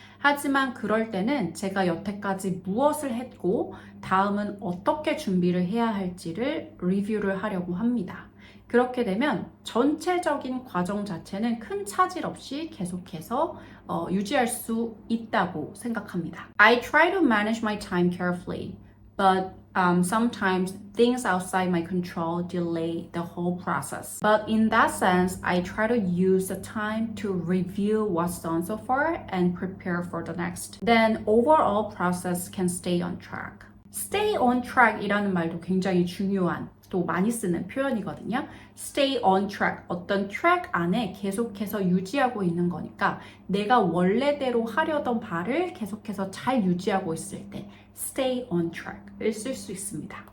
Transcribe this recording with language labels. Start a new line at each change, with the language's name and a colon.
Korean: 하지만 그럴 때는 제가 여태까지 무엇을 했고 다음은 어떻게 준비를 해야 할지를 리뷰를 하려고 합니다. 그렇게 되면 전체적인 과정 자체는 큰 차질 없이 계속해서 유지할 수 있다고 생각합니다.
English: I try to manage my time carefully, but sometimes things outside my control delay the whole process. But in that sense, I try to use the time to review what's done so far and prepare for the next. Then overall process can stay on track. Stay on track
Korean: 이라는 말도 굉장히 중요한 또 많이 쓰는 표현이거든요.
English: Stay on track.
Korean: 어떤 트랙 안에 계속해서 유지하고 있는 거니까 내가 원래대로 하려던 바를 계속해서 잘 유지하고 있을 때
English: stay on track
Korean: 을 쓸 수 있습니다.